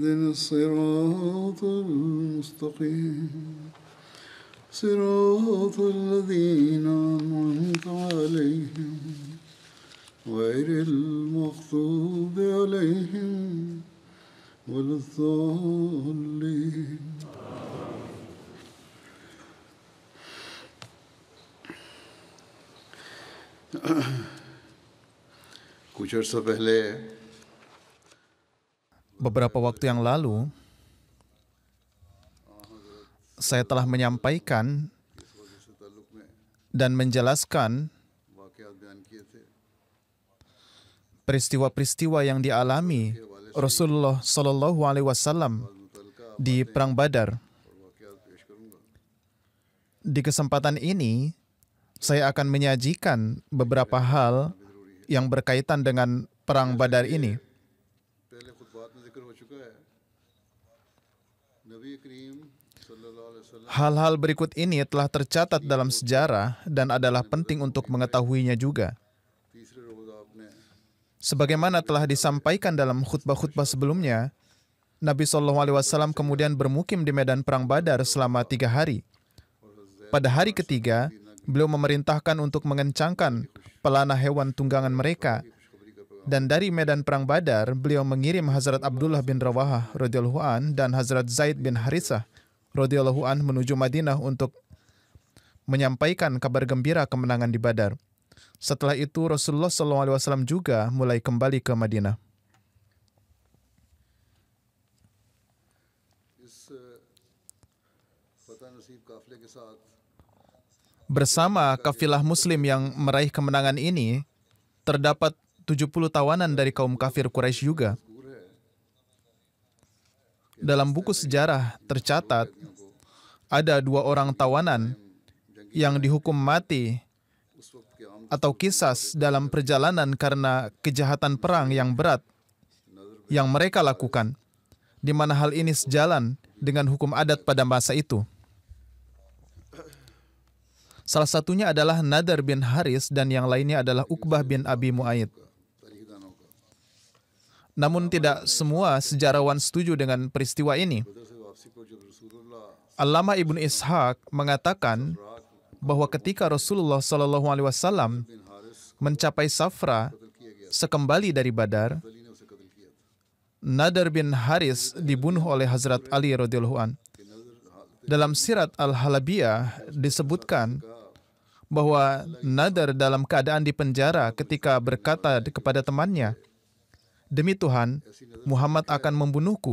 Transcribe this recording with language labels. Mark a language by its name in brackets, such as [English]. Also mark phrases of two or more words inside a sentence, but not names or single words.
[Arabic] الصراط المستقيم صراط الذين أنعمت عليهم غير المغضوب عليهم ولا الضالين. [Urdu] کچھ عرصہ پہلے [Indonesian] Beberapa waktu yang lalu, saya telah menyampaikan dan menjelaskan [Urdu] واقعات بیان کیے تھے [Indonesian] peristiwa-peristiwa yang dialami Rasulullah [Arabic] صلى الله عليه وسلم [Indonesian] di Perang Badar. [Urdu] اور واقعات پیش کروں گا. [Indonesian] Di kesempatan ini, saya akan menyajikan beberapa hal yang berkaitan dengan Perang Badar ini. [Urdu] پہلے خطبات میں ذکر ہو چکا ہے. نبی کریم [Arabic] صلى الله عليه وسلم [Indonesian] Hal-hal berikut ini telah tercatat dalam sejarah dan adalah penting untuk mengetahuinya juga. [Urdu] تیسرے روز آپ نے [Indonesian] Sebagaimana telah disampaikan dalam khutbah-khutbah sebelumnya, Nabi SAW kemudian bermukim di medan Perang Badar selama 3 hari. Pada hari ketiga, beliau memerintahkan untuk mengencangkan pelana hewan tunggangan mereka. Dan dari medan Perang Badar, beliau mengirim Hazrat Abdullah bin Rawahah [Arabic] رضي الله عن [Indonesian] dan Hazrat Zaid bin Harithah [Arabic] رضي الله عن [Indonesian] menuju Madinah untuk menyampaikan kabar gembira kemenangan di Badar. Setelah itu Rasulullah SAW juga mulai kembali ke Madinah. [Urdu] اس فتح نصیب قافلے کے ساتھ [Indonesian] Bersama kafilah muslim yang meraih kemenangan ini, terdapat 70 tawanan dari kaum kafir Quraisy juga. Dalam buku sejarah tercatat, ada 2 orang tawanan yang dihukum mati [Urdu] اس وقت کے عام [Indonesian] atau kisas dalam perjalanan karena kejahatan perang yang berat yang mereka lakukan, di mana hal ini sejalan dengan hukum adat pada masa itu. Salah satunya adalah Nadar bin Haris dan yang lainnya adalah Uqbah bin Abi Mu'ayyid. [Urdu] تاریخ دانوں کا [Indonesian] Namun tidak semua sejarawan setuju dengan peristiwa ini. [Urdu] بدر سے واپسی پر جب رسول اللہ [Indonesian] Allama Ibnu Ishaq mengatakan bahwa ketika Rasulullah SAW [Urdu] बिन हारिस [Indonesian] mencapai Safra [Urdu] قتل کیا گیا [Indonesian] sekembali dari Badar, [Urdu] علی نے اسے قتل کیا تھا. [Indonesian] Nadar bin Haris dibunuh oleh Hazrat Ali [Arabic] رضي الله عن. [Indonesian] Dalam Sirat Al-Halabiyah disebutkan bahwa Nadar dalam keadaan di penjara ketika berkata kepada temannya, "Demi Tuhan, Muhammad akan membunuhku